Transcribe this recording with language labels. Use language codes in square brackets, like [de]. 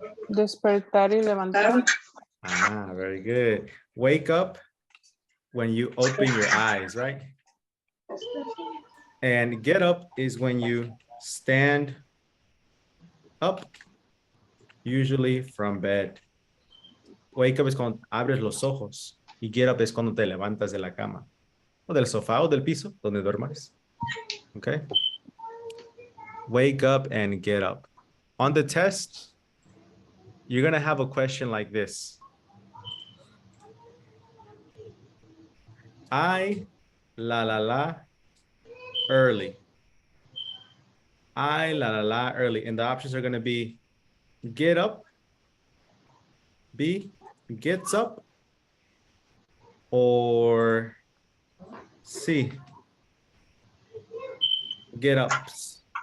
[es] Despertar y levantar. [en] Ah, very good. Wake up when you open your eyes, right? And get up is when you stand up, usually from bed. [es] Wake up es cuando abres los ojos y get up es cuando te levantas de la cama o del sofá o del piso donde duermas. [en] Okay. Wake up and get up. On the test, you're going to have a question like this. I, la, early. I, la, early. And the options are going to be get up, B, gets up, or C, get ups.